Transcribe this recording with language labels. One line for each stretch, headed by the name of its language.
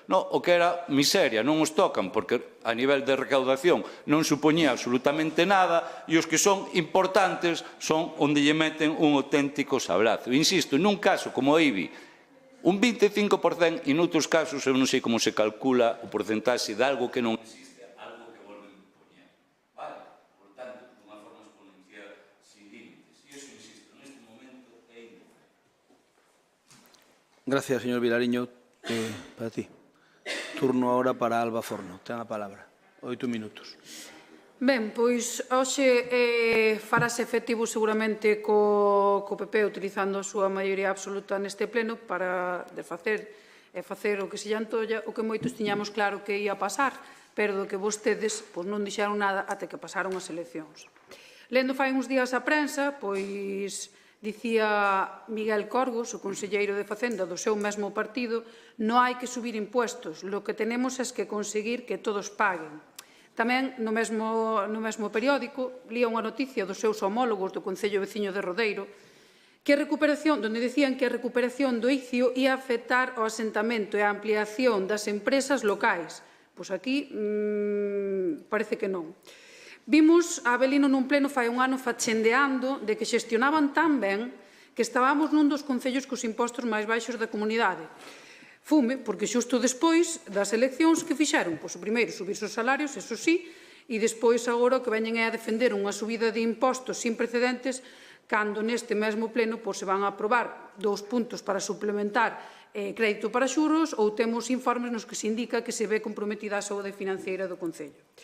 Galician: O que era miseria, non os tocan, porque a nivel de recaudación non supoñía absolutamente nada, e os que son importantes son onde lle meten un auténtico sablazo. Insisto, nun caso como o IBI, un 25%, e noutros casos, eu non sei como se calcula o porcentaxe de algo que non existe, algo que volven a poñer. Vale? Por tanto, dunha forma exponencial, sin límites. E iso, insisto, neste momento é indefendible.
Spanish: Gracias, señor Vilariño. Para ti. Turno ahora para Alba Forno.
Galician: Ten a palabra. 8 minutos. Ben, pois hoxe farase efectivo seguramente co PP utilizando a súa maioría absoluta neste pleno para desfacer e facer o que se lle antolla, o que moitos tiñamos claro que ia pasar, pero do que vostedes non dixeron nada até que pasaron as eleccións. Lendo fai uns días a prensa, pois dicía Miguel Corgos, o conselleiro de Facenda do seu mesmo partido, non hai que subir impuestos,
Spanish: lo que tenemos es que conseguir que todos paguen.
Galician: Tamén no mesmo periódico lía unha noticia dos seus homólogos do Concello Veciño de Rodeiro, onde dicían que a recuperación do ICIO ia afectar ao asentamento e a ampliación das empresas locais. Pois aquí parece que non. Vimos a Avelino nun pleno fai un ano fachendeando de que xestionaban tan ben que estábamos nun dos concellos cos impostos máis baixos da comunidade. Fume, porque xusto despois das eleccións que fixeron, pois o primeiro subirse os salarios, eso sí, e despois agora o que veñen é a defender unha subida de impostos sin precedentes cando neste mesmo pleno se van a aprobar 2 puntos para suplementar crédito para xuros ou temos informes nos que se indica que se ve comprometida a saúde financeira do Concello.